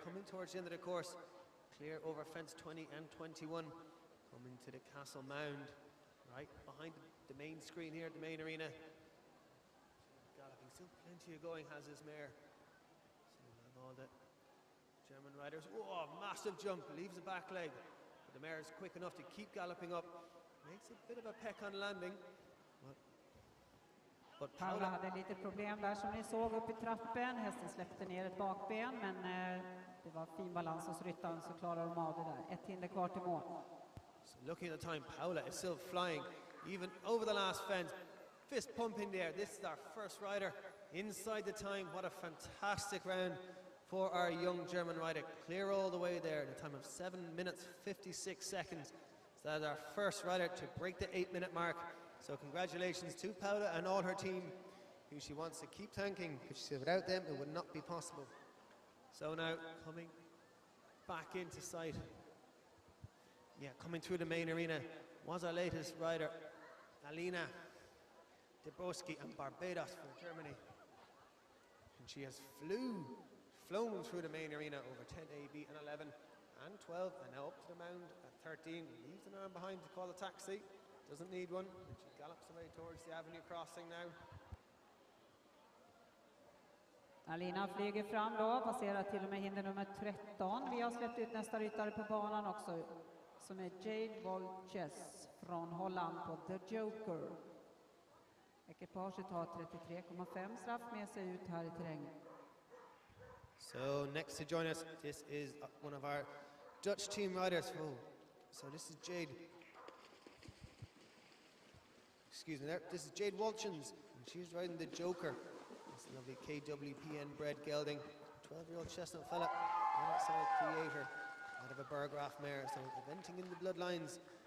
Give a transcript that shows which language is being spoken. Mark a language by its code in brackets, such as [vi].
[en] Coming towards the end of the course, clear over fence 20 and 21, coming to the Castle Mound, right behind the main screen here at the main arena. Galloping, still plenty of going has this mare. So we have all the German riders. Oh, massive jump, leaves the back leg. But the mare is quick enough to keep galloping up. Makes a bit of a peck on landing. But [sv] Paula hade lite problem där som ni såg upp i trappen. Hästen släppte ner ett bakben, men det var fin balans hos ryttaren, så klarar de av det där. Ett hinder kvar till mål. [en] So looking at the time, Paula is still flying, even over the last fence. Fist pump in there. This is our first rider inside the time. What a fantastic round for our young German rider. Clear all the way there. The time of 7 minutes 56 seconds. So that's our first rider to break the 8-minute mark. So congratulations to Paula and all her team, who she wants to keep thanking, because she said without them it would not be possible. So now coming back into sight. Yeah, coming through the main arena was our latest rider, Alina Debroski and Barbados from Germany. And she has flown through the main arena over 10 AB and 11 and 12, and now up to the mound at 13. Leaves an arm behind to call a taxi. Doesn't need one. And she gallops away towards the avenue crossing now. [sv] Alina flyger fram då, passerar till och med hinder nummer 13. Vi har släppt ut nästa ryttare på banan också, som är Jade Bourget från Holland på The Joker. Ekipaget har 33,5 straff med sig ut här i terrängen. [en] So next to join us, this is one of our Dutch team riders. Oh, so this is Jade. Excuse me there. This is Jade Walchens, and she's riding the Joker. This lovely KWPN bred gelding, 12-year-old chestnut fella, outside creator, out of a Burgraff mare, so eventing in the bloodlines.